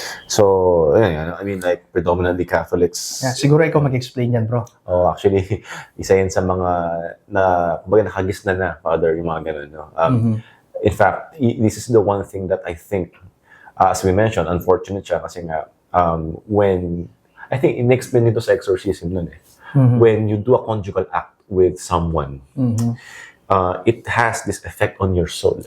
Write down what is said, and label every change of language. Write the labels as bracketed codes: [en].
[en] So, like predominantly Catholics. [tl] Yeah, siguro ikaw mag-explain yan, bro. Actually, isa yan sa mga nakagis na, Father, yung mga ganun. No? [en] In fact, this is the one thing that I think, as we mentioned, unfortunate [tl] siya kasi nga, [en] when I think [tl] in-explain nito sa exorcism nun eh. [en] When you do a conjugal act with someone, it has this effect on your soul.